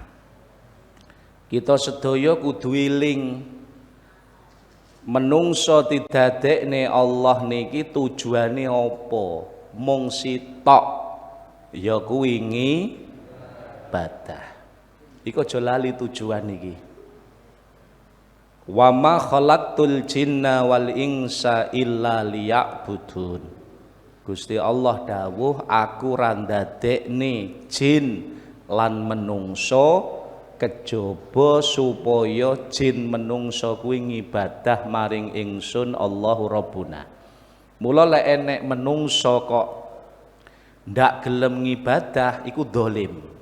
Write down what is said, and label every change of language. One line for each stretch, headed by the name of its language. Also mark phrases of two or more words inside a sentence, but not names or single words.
Javanese: Kita sedaya kudu eling menungso didadekne Allah niki tujuane apa? Mung sitok ya kuwi ngibadah. Iku aja lali tujuan iki.
Arabic: وما خلقت الجن والإنس إلا ليعبدون.
Javanese: Gusti Allah dawuh aku ra ndadekne jin lan menungso kejaba supaya jin menungso kuwi ngibadah maring ingsun
Arabic: الله ربنا.
Javanese: Mula lek enek menungso kok ndak gelem ngibadah iku dolim.